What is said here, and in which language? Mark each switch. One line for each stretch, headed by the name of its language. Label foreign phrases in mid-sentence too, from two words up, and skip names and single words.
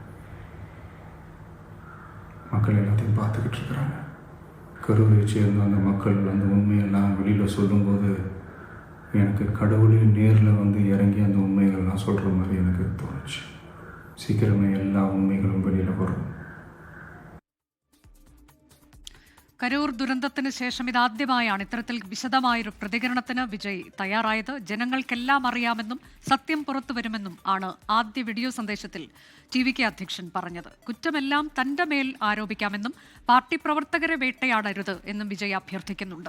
Tamil: மக்கள் எல்லாத்தையும் பார்த்துக்கிட்டு இருக்கிறாங்க. கரூரை சேர்ந்த அந்த மக்கள் அந்த உண்மையெல்லாம் வெளியில் சொல்லும்போது எனக்கு கடவுளே நேரில் வந்து இறங்கி அந்த உண்மைகள்லாம் சொல்கிற மாதிரி எனக்கு தோணுச்சு. சீக்கிரமே எல்லா உண்மைகளும் வெளியில் வரும்.
Malayalam: കരൂർ ദുരന്തത്തിന് ശേഷം ഇതാദ്യമായാണ് ഇത്തരത്തിൽ വിശദമായൊരു പ്രതികരണത്തിന് വിജയ് തയ്യാറായത്. ജനങ്ങൾക്കെല്ലാം അറിയാമെന്നും സത്യം പുറത്തു വരുമെന്നും ആണ് ആദ്യ വീഡിയോ സന്ദേശത്തിൽ TVK അധ്യക്ഷൻ പറഞ്ഞത്. കുറ്റമെല്ലാം തന്റെ മേൽ ആരോപിക്കാമെന്നും പാർട്ടി പ്രവർത്തകരെ വേട്ടയാടരുത് എന്നും വിജയ് അഭ്യർത്ഥിക്കുന്നുണ്ട്.